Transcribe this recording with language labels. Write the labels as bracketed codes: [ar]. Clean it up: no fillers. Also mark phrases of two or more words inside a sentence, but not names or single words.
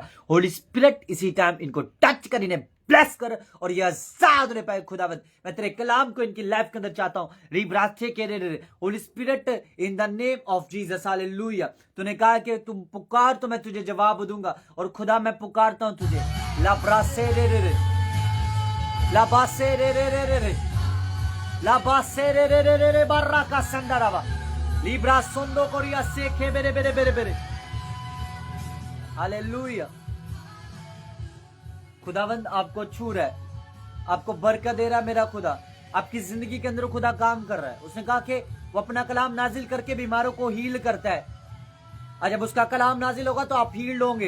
[hi] होली स्पिरिट इसी टाइम इनको टच कर, इन्हें ब्लेस कर, और ये आजाद होने पाए। खुदावंद, मैं तेरे कलाम को इनकी लाइफ के अंदर चाहता हूँ। रिब्राथे के रे होली स्पिरिट [en] in the name of Jesus. [hi] हालेलुया। तूने कहा कि तुम पुकार तो मैं तुझे जवाब दूंगा, और खुदा मैं पुकारता हूँ तुझे। लाब्रासे रे रे रे लाबासे रे रे रे रे रे लाबासे रे रे रे रे रे बारा का संदरावा लिब्रा सोंदो कोरिया से के बेरे बेरे बेरे बेरे। हालेलुया। खुदावंद आपको छू रहा है, आपको बरकत दे रहा है। मेरा खुदा आपकी जिंदगी के अंदर खुदा काम कर रहा है। उसने कहा कि वो अपना कलाम नाजिल करके बीमारों को हील करता है। आज जब उसका कलाम नाजिल होगा तो आप हील्ड होंगे।